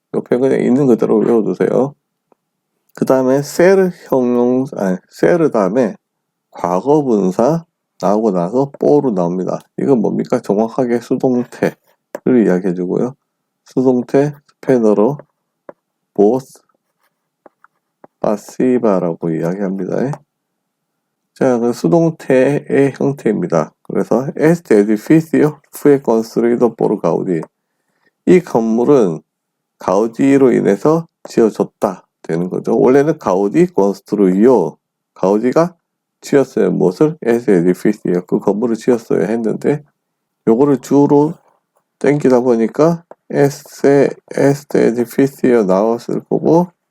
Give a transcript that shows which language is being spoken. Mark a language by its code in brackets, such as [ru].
[ko] 옆에 그냥 있는 그대로 외워두세요. 그 다음에 세르 세르 다음에 과거분사 나오고 나서 뽀로 나옵니다. 이건 뭡니까? 정확하게 수동태를 이야기해주고요. 수동태 스페인어로 보스 파시바라고 이야기합니다. 자, 그 수동태의 형태입니다. [es] 그래서 este edificio fue construido por Gaudí. [ko] 이 건물은 가우디로 인해서 지어졌다 되는 거죠. 원래는 가우디 construyó 가우디가 지었어요. 무엇을? este edificio 그 건물을 지었어야 했는데 요거를 주로 땡기다 보니까 este edificio 나왔을 거고